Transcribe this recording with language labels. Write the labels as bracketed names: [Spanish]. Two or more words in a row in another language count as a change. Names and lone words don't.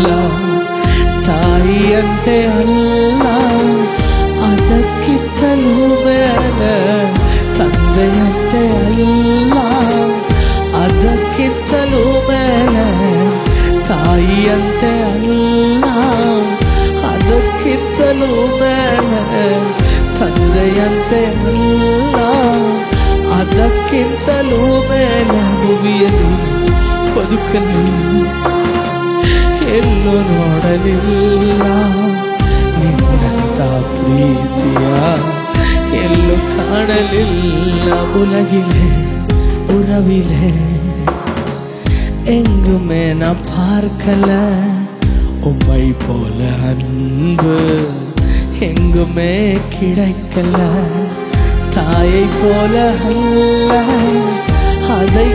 [Kannada] ತಾಯಿಯಂತೆ ಅಲ್ಲ ಅದಕ್ಕಿಂತಲೂ ಮೇಲೆ, ತಂದೆಯಂತೆ ಅಲ್ಲ ಅದಕ್ಕಿಂತಲೂ ಮೇಲೆ, ತಾಯಿಯಂತೆ ಅಲ್ಲ ಅದಕ್ಕಿಂತಲೂ ಮೇಲೆ, ತಂದೆಯಂತೆ ಅಲ್ಲ ಅದಕ್ಕಿಂತಲೂ ಮೇಲೆ. ಭುವಿಯಲ್ಲಿ ಬದುಕಲಿ ಎಲ್ಲೂ ನೋಡಲಿಲ್ಲ ನಿನ್ನಂಥ ಪ್ರೀತಿಯ, ಎಲ್ಲೂ [Tamil] காணலில்ல உலகிலே உறவிலே எங்குமே நான் பார்க்கல உம்மை போல அன்பு எங்குமே கிடைக்கல தாயை போல அல்ல அதை